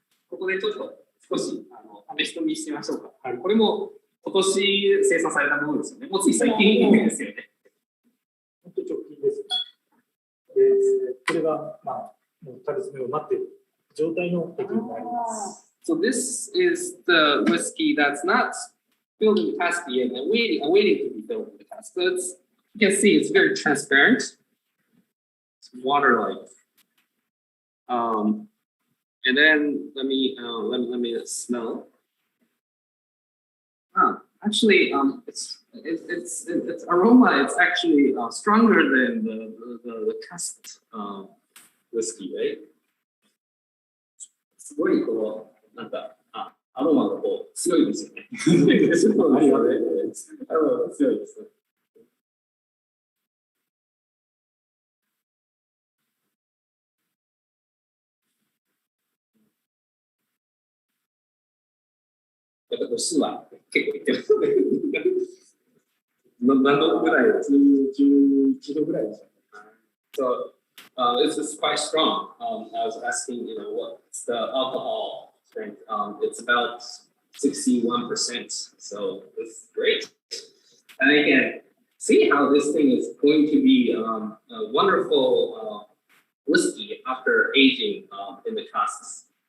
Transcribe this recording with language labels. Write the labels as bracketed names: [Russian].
[Japanese] ここでちょっと少し試し飲みしてみましょうか。はい、これも今年生産されたものですよね。もうつい最近ですよね。本当直近ですね。これがもう樽詰めを待っている状態の液になります。 [English] So this is the whiskey that's not filled in the cask yet, and waiting to be filled in the cask. So you can see it's very transparent. It's water-like. And then let me smell. Actually, its aroma. It's actually stronger than the cask whiskey, right? [Japanese] すごいなんかアロマが強いですよね。アロマが強いです。やっぱ度数は結構いってますね。何度ぐらいですか？11度ぐらいですかね。 [English] So this is quite strong. I was asking, what's the alcohol strength? It's about 61%. So it's great. And I can see how this thing is going to be a wonderful whiskey after aging in the casks.